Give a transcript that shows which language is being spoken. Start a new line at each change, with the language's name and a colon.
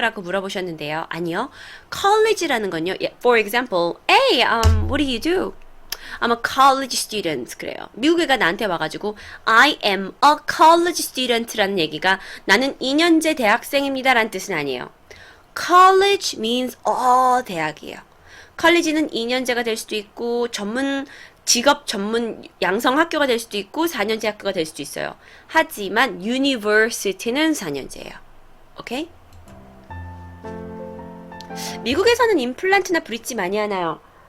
Korean: 라고 물어보셨는데요. 아니요. college라는 건요.
English: For example, hey, what do you do? I'm a college student.
Korean: 그래요. 미국 애가 나한테 와가지고
English: I am a college student
Korean: 라는 얘기가 나는 2년제 대학생입니다 라는 뜻은 아니에요.
English: college means
Korean: 대학이에요. 컬리지는 2년제가 될 수도 있고 직업 전문 양성 학교가 될 수도 있고 4년제 학교가 될 수도 있어요. 하지만 university는 4년제예요. 오케이? 미국에서는 임플란트나 브릿지 많이 하나요?